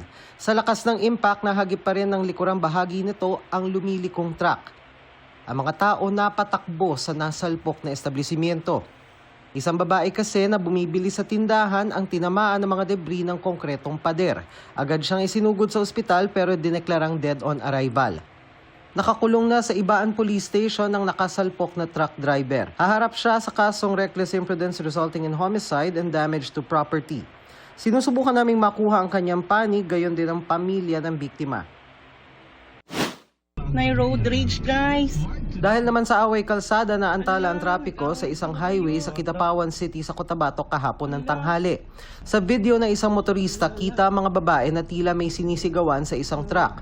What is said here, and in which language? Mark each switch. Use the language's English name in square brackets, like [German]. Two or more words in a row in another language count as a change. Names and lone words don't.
[Filipino] Sa lakas ng impact, nahagip pa rin ng likurang bahagi nito ang lumilikong truck. Ang mga tao napatakbo sa nasalpok na establishmento. Isang babae kasi na bumibili sa tindahan ang tinamaan ng mga debris ng konkretong pader. Agad siyang isinugod sa ospital pero dineklarang [English] dead on arrival. [Filipino] Nakakulong na sa Ibaan Police Station ang nakasalpok na truck driver. Haharap siya sa kasong [English] reckless imprudence resulting in homicide and damage to property. [Filipino] Sinusubukan naming makuha ang kanyang panig, gayon din ang pamilya ng biktima. May [English] road rage, [Filipino] guys. Dahil naman sa away kalsada na antala ang trapiko sa isang highway sa Kidapawan City sa Cotabato kahapon ng tanghali. Sa video ng isang motorista, kita ang mga babae na tila may sinisigawan sa isang truck.